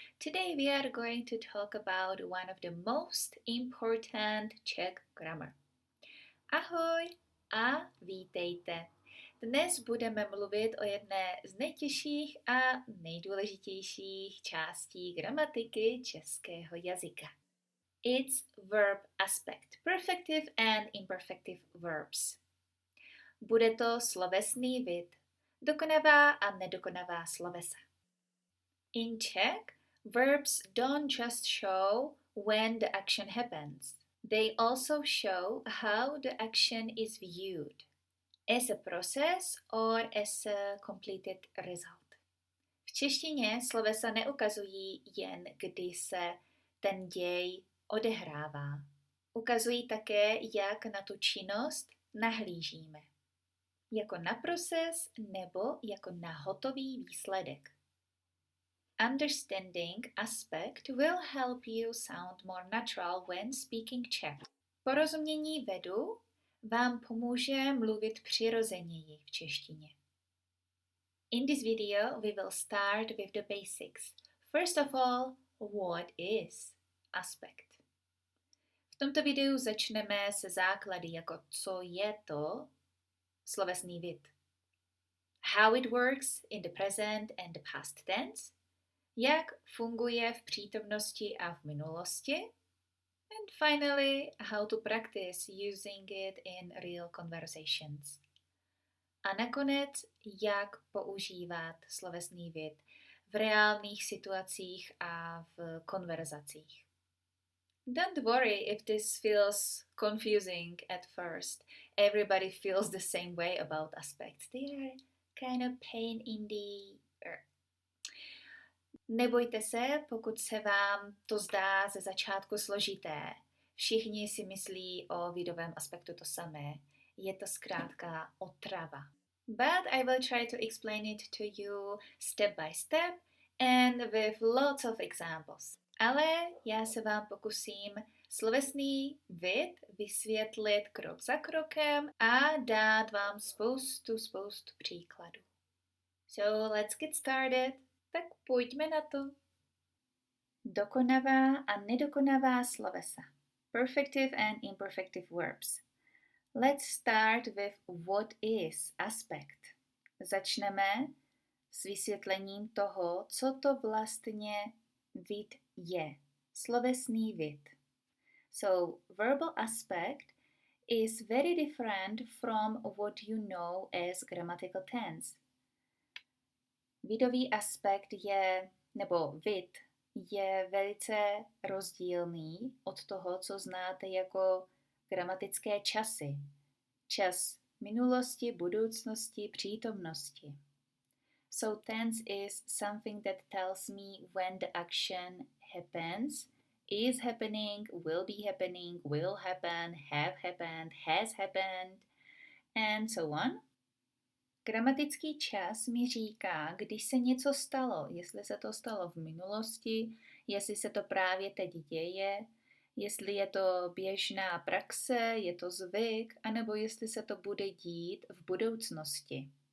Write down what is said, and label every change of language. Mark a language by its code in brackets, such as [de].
[en] Today we are going to talk about one of the most important Czech grammar. [cs] Ahoj a vítejte. Dnes budeme mluvit o jedné z nejtěžších a nejdůležitějších částí gramatiky českého jazyka. [en] It's verb aspect, perfective and imperfective verbs. [cs] Bude to slovesný vid, dokonavá a nedokonavá slovesa. [en] In Czech, verbs don't just show when the action happens. They also show how the action is viewed, as a process or as a completed result. [cs] V češtině slovesa neukazují jen, kdy se ten děj odehrává. Ukazují také, jak na tu činnost nahlížíme. Jako na proces nebo jako na hotový výsledek. [en] Understanding aspect will help you sound more natural when speaking Czech. [cs] Porozumění vedu vám pomůže mluvit přirozeněji v češtině. [en] In this video, we will start with the basics. First of all, what is aspect? [cs] V tomto videu začneme se základy, jako co je to slovesný vid. [en] How it works in the present and the past tense. [cs] Jak funguje v přítomnosti a v minulosti. [en] And finally, how to practice using it in real conversations. [cs] A nakonec, jak používat slovesný vid v reálných situacích a v konverzacích. [en] Don't worry if this feels confusing at first. Everybody feels the same way about aspects. They are kind of pain in the earth. [cs] Nebojte se, pokud se vám to zdá ze začátku složité. Všichni si myslí o vidovém aspektu to samé. Je to zkrátka otrava. [en] But I will try to explain it to you step by step and with lots of examples. [cs] Ale já se vám pokusím slovesný vid vysvětlit krok za krokem a dát vám spoustu příkladů. [en] So let's get started. [cs] Tak pojďme na to. Dokonavá a nedokonavá slovesa. [en] Perfective and imperfective verbs. Let's start with what is aspect. [cs] Začneme s vysvětlením toho, co to vlastně vid je. Slovesný vid. [en] So, verbal aspect is very different from what you know as grammatical tense. [cs] Vidový aspekt je, nebo vid, je velice rozdílný od toho, co znáte jako gramatické časy. Čas minulosti, budoucnosti, přítomnosti. [en] So tense is something that tells me when the action happens, is happening, will happen, have happened, has happened, and so on. [cs] Gramatický čas mi říká, když se něco stalo, jestli se to stalo v minulosti, jestli se to právě teď děje, jestli je to běžná praxe, je to zvyk, anebo jestli se to bude dít v budoucnosti.